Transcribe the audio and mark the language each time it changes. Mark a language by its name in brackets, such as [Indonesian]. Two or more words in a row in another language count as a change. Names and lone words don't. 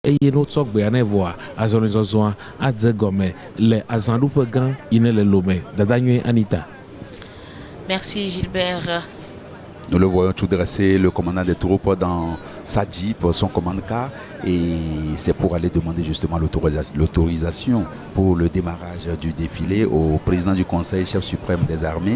[Ewe] eye no tsɔgbe ane voa azɔlizɔzɔa adze gɔme le azãɖuƒe gã yi ne le Lomé. Dada nyuie Anita. [French] Merci Gilbert. Nous le voyons tout dresser, le commandant des troupes dans sa Jeep, son commande-car, et c'est pour aller demander justement l'autorisation pour le démarrage du défilé au président du Conseil, chef suprême des armées.